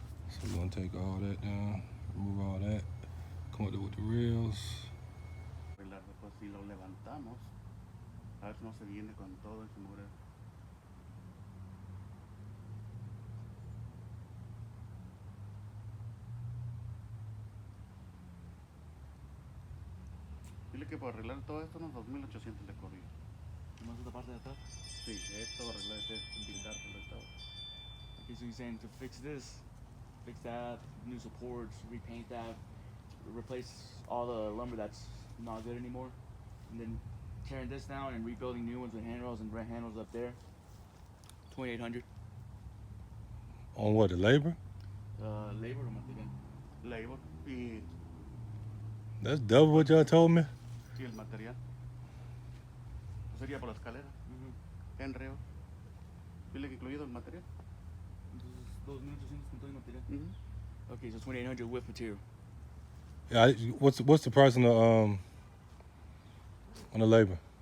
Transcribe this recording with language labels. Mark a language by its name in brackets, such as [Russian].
[English] So we're gonna take all that down, remove all that, come up with the rails. [Spanish] Pues si lo levantamos, a ver si no se viene con todo y se muere. Dile que por arreglar todo esto unos 2,800 le corrió. ¿Más esta parte de atrás? Sí, esto arreglar, pintárselo esta. [English] Okay, so you're saying to fix this, fix that, new supports, repaint that, replace all the lumber that's not good anymore, and then tearing this down and rebuilding new ones with handrails and handles up there. 2,800. On what, the labor? Labor or material? [Spanish] Labor y [English] That's double what y'all told me. [Spanish] el material. Sería por la escalera. Enreo. Dile que incluido el material. Entonces, 2,800 con todo el material. [English] Okay, so 2,800 with material. Yeah, what's the price on the labor?